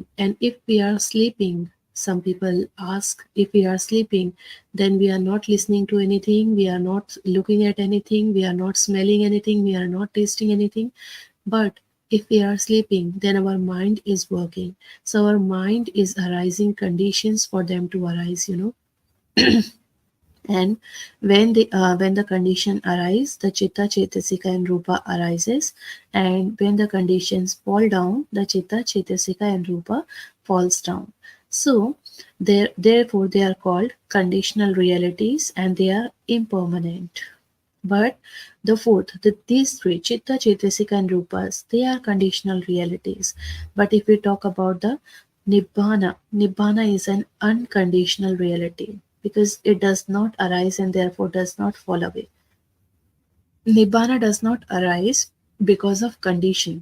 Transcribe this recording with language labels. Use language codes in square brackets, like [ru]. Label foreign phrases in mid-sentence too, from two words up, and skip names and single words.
[en] And if we are sleeping, some people ask, if we are sleeping, then we are not listening to anything, we are not looking at anything, we are not smelling anything, we are not tasting anything. But if we are sleeping, then our mind is working. So our mind is arising conditions for them to arise. And when the condition arise, the [pi] chitta, chetasika, [en] and rupa arises. And when the conditions fall down, the [pi] chitta, chetasika, [en] and rupa falls down. So therefore they are called conditional realities, and they are impermanent. But these three, [pi] chitta, chetasika, [en] and rupas, they are conditional realities. But if we talk about the nibbana is an unconditional reality, because it does not arise and therefore does not fall away. Nibbana does not arise because of condition.